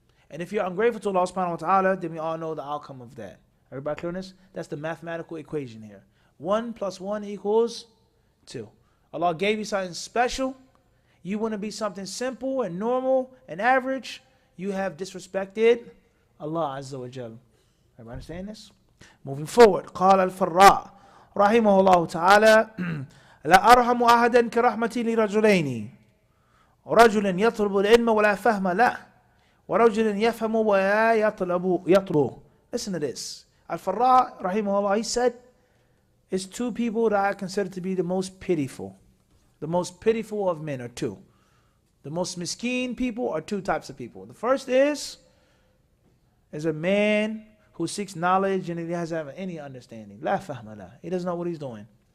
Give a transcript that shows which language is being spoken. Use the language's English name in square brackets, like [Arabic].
[English] And if you're ungrateful to Allah subhanahu wa ta'ala, then we all know the outcome of that. Everybody clear on this? That's the mathematical equation here. 1 + 1 = 2. Allah gave you something special. You want to be something simple and normal and average. You have disrespected Allah Azza wa Jal. Everybody understand this? Moving forward. [Arabic] قال الفراء رحمه الله تعالى لا أرحم أحدا كرحمتي لرجلين رجل يطلب العلم ولا فهم له ورجل يفهم ولا يطلب. [English] Listen to this. Al-Farra rahimahullah, he said, it's two people that I consider to be the most pitiful. The most pitiful of men are two. The most miskeen people are two types of people. The first is a man who seeks knowledge and he doesn't have any understanding. La fahma la. He doesn't know what he's doing.